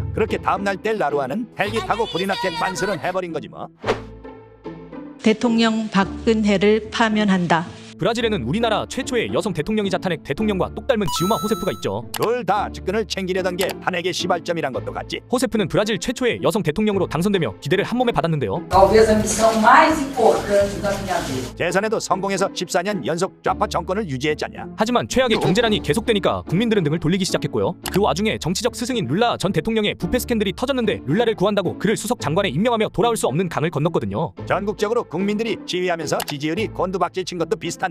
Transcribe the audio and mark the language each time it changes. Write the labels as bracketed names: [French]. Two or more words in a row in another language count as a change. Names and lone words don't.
[Korean] 그렇게 다음날 델 라루아는 헬기 타고 불이 나게 빤스런 해버린 거지 뭐. 대통령 박근혜를 파면한다. 브라질에는 우리나라 최초의 여성 대통령이자 탄핵 대통령과 똑 닮은 지우마 호세프가 있죠. 둘 다 측근을 챙기려던 게 탄핵의 시발점이란 것도 같지. 호세프는 브라질 최초의 여성 대통령으로 당선되며 기대를 한몸에 받았는데요. [Portuguese] Talvez a missão mais importante da minha vida. [Korean] 재선에도 성공해서 14년 연속 좌파 정권을 유지했잖냐. 하지만 최악의 경제난이 계속되니까 국민들은 등을 돌리기 시작했고요. 그 와중에 정치적 스승인 룰라 전 대통령의 부패 스캔들이 터졌는데 룰라를 구한다고 그를 수석 장관에 임명하며 돌아올 수 없는 강을 건넜거든요. 전국적으로 국민들이 지휘하면서 지지율이 곤두박질 친 것도 비슷한데.